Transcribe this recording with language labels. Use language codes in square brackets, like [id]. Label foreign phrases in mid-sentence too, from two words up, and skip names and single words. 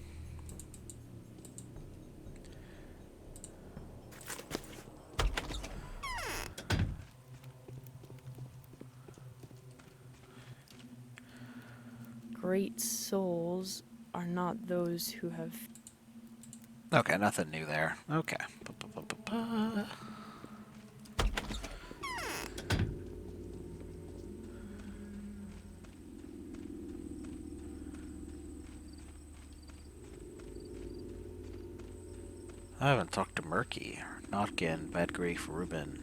[en] Great souls are not those who have. Okay, nothing new there. Okay. Ba-ba-ba-ba-ba. I haven't talked to Murky, Notkin, Bedgrief, Reuben.